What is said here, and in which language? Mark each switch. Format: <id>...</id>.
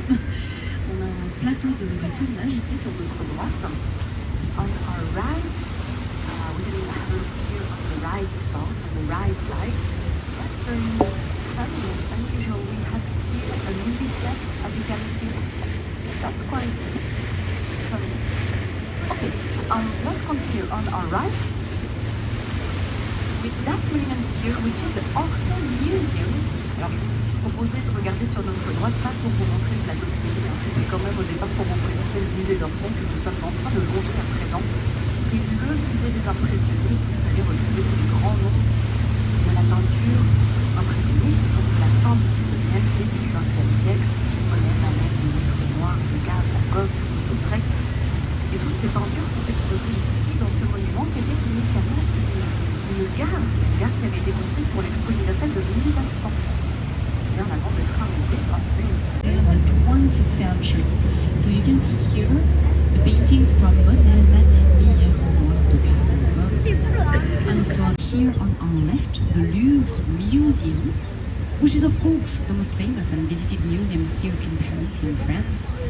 <fr>On a un plateau de tournage ici sur notre droite.</fr> <en>On our right, we can have a look here on the right spot, on the right side. That's very funny and unusual. We have here a movie set, as you can see. That's quite funny. Okay, let's continue on our right with that monument here, which is the Orsay Museum.</en> <fr>Alors, je vous proposais de regarder sur notre droite, pas pour vous montrer le plateau de Séville, c'était quand même au départ pour vous présenter le musée d'Orsay que nous sommes en train de longer à présent, qui est le musée des impressionnistes. Vous allez retrouver les grands noms de la peinture impressionniste, donc de la fin du 19e, début du 20e siècle. Monet, Manet, Renoir, Degas, Van Gogh, Toulouse-Lautrec. Et toutes ces peintures sont exposées ici, dans ce monument, qui était initialement une gare qui avait été construite pour l'Expo universelle de 1900. Bien avant d'être un musée français.</fr> <en>In the 20th century. So you can see here the paintings from Monet, Manet, Renoir, Degas, Van Gogh. And so here on our left, the Louvre Museum, which is of course the most famous and visited museum here in Paris, in France.</en>